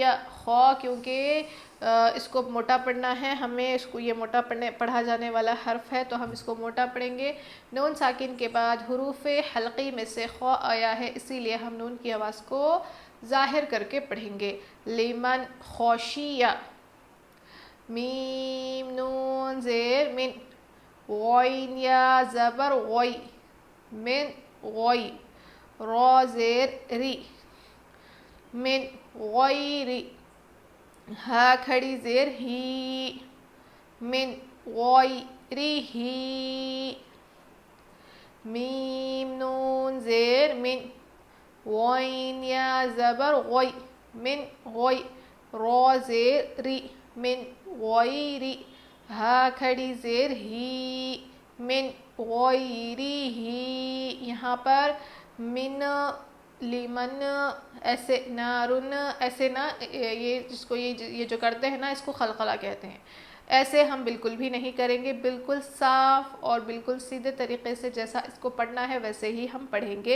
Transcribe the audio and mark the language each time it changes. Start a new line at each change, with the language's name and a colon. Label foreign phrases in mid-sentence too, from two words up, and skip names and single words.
Urdu: خا کیونکہ اس کو موٹا پڑھنا ہے ہمیں، اس کو یہ موٹا پڑھا جانے والا حرف ہے تو ہم اس کو موٹا پڑھیں گے. نون ساکن کے بعد حروف حلقی میں سے خا آیا ہے، اسی لیے ہم نون کی آواز کو ظاہر کر کے پڑھیں گے.
Arabic: لیمن خوشیہ.
Urdu: میم نون زیر من، غین یا زبر غی،
Arabic: من غی.
Urdu: را زیر ری،
Arabic: من غیری.
Urdu: ہا کھڑی زیر ہی،
Arabic: من غیرہی.
Urdu: میم نون زیر من، غین یا زبر غی،
Arabic: من غی.
Urdu: را زیر ری،
Arabic: من غیری.
Urdu: ہا کھڑی زیر ہی،
Arabic: من غیرہی.
Urdu: یہاں پر من، لیمن ایسے، نارن ایسے نہ، یہ جس کو یہ جو کرتے ہیں نا اس کو خلقلہ کہتے ہیں. ایسے ہم بالکل بھی نہیں کریں گے، بالکل صاف اور بالکل سیدھے طریقے سے جیسا اس کو پڑھنا ہے ویسے ہی ہم پڑھیں گے.